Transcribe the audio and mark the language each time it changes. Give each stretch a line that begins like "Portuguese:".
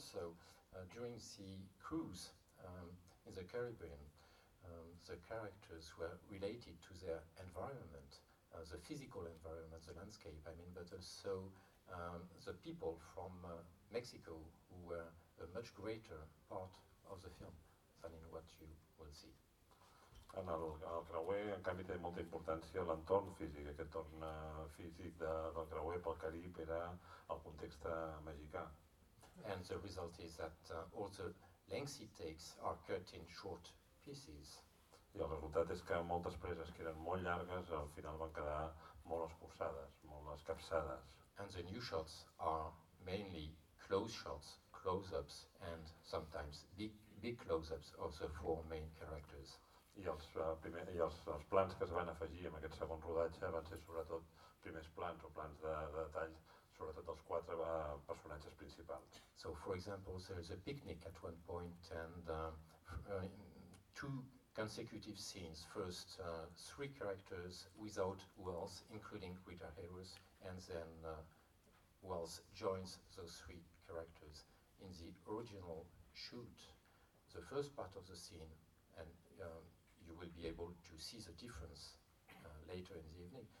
English: So during the cruise in the Caribbean, the characters were related to their environment, the physical environment, the landscape, I mean, but also the people from Mexico who were a much greater part of the film than in what you will see.
Catalan: En el creuer, en canvi, té molta importància l'entorn físic. Aquest entorn físic del creuer pel Carib era el context mexicà.
English: And the result is that all the lengthy takes are cut in short pieces.
Catalan: I el resultat és que moltes preses que eren molt llargues al final van quedar molt escurçades, molt escapçades.
English: And the new shots are mainly close shots, close-ups, and sometimes big close-ups of the four main characters.
Catalan: I els plans que es van afegir en aquest segon rodatge van ser sobretot primers plans o plans de detall, sobretot els quatre personatges principals.
English: So, for example, there's a picnic at one point, and two consecutive scenes. First, three characters without Wells, including Rita Hayworth, and then Wells joins those three characters in the original shoot, the first part of the scene, and you will be able to see the difference later in the evening.